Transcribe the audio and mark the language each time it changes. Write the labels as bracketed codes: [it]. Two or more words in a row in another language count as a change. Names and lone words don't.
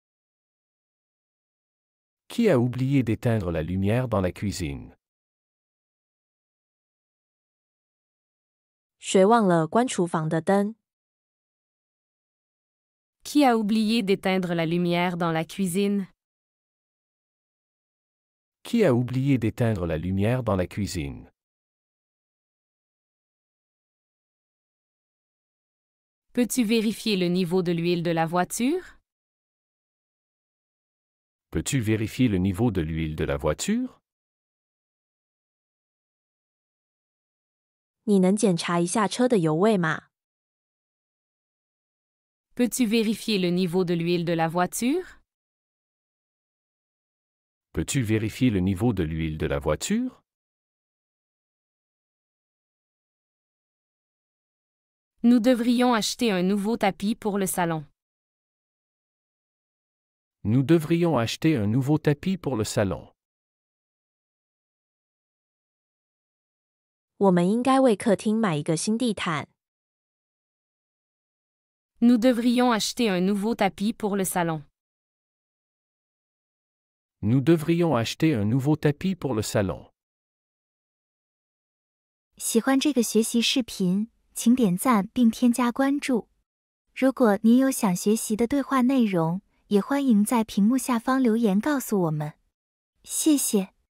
[fr] Qui a oublié d'éteindre la lumière dans la cuisine? [zh] 谁忘了关厨房的灯？ [fr] Qui a oublié d'éteindre la lumière dans la cuisine? Qui a oublié d'éteindre la lumière dans la cuisine? Peux-tu vérifier le niveau de l'huile de la voiture? Peux-tu vérifier le niveau de l'huile de la voiture? [zh] 你能检查一下车的油位吗？ [fr] Peux-tu vérifier le niveau de l'huile de la voiture? Peux-tu vérifier le niveau de l'huile de la voiture? Nous devrions acheter un nouveau tapis pour le salon. Nous devrions acheter un nouveau tapis pour le salon. [zh] 我们应该为客厅买一个新地毯。 [fr] Nous devrions acheter un nouveau tapis pour le salon. Nous devrions acheter un nouveau tapis pour le salon. [zh] 喜欢这个学习视频，请点赞并添加关注。如果您有想学习的对话内容，也欢迎在屏幕下方留言告诉我们。谢谢。